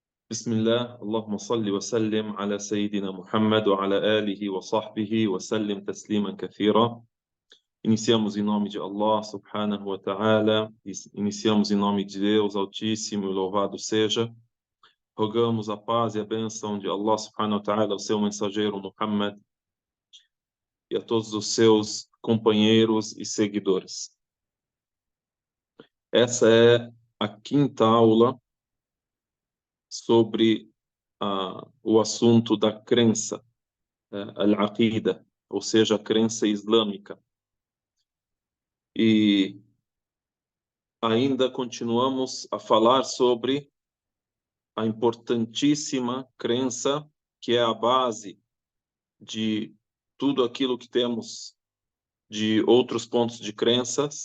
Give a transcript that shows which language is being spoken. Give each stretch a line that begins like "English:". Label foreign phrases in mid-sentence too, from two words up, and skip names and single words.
Arabic: بسم الله اللهم صل وسلم على سيدنا محمد وعلى آله وصحبه وسلم تسليما كثيرا.
Portuguese: Iniciamos em nome de Allah
Arabic: سبحانه وتعالى,
Portuguese: iniciamos em nome de Deus Altíssimo e louvado seja. Rogamos a paz e a bênção de Allah
Arabic: سبحانه وتعالى
Portuguese: ao seu mensageiro Muhammad e a todos os seus companheiros e seguidores. Essa é a quinta aula sobre o assunto da crença, al-aqida, ou seja, a crença islâmica. E ainda continuamos a falar sobre a importantíssima crença, que é a base de tudo aquilo que temos de outros pontos de crença.